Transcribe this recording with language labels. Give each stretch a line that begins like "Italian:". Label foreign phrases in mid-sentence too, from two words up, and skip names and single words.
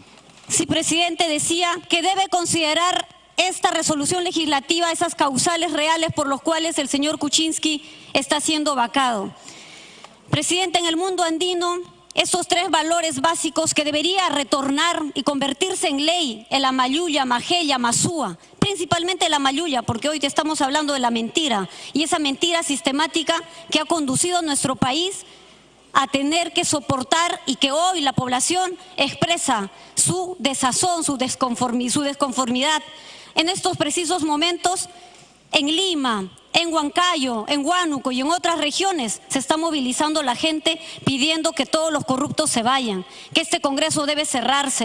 Spanish: Sí, presidente, decía que debe considerar esta resolución legislativa esas causales reales por los cuales el señor Kuczynski está siendo vacado. Presidente, en el mundo andino, esos tres valores básicos que debería retornar y convertirse en ley, el amayuya, majeya, masúa, principalmente la mayuya, porque hoy te estamos hablando de la mentira, y esa mentira sistemática que ha conducido a nuestro país a tener que soportar y que hoy la población expresa su desazón, su desconformidad. En estos precisos momentos, en Lima, en Huancayo, en Huánuco y en otras regiones se está movilizando la gente pidiendo que todos los corruptos se vayan, que este Congreso debe cerrarse.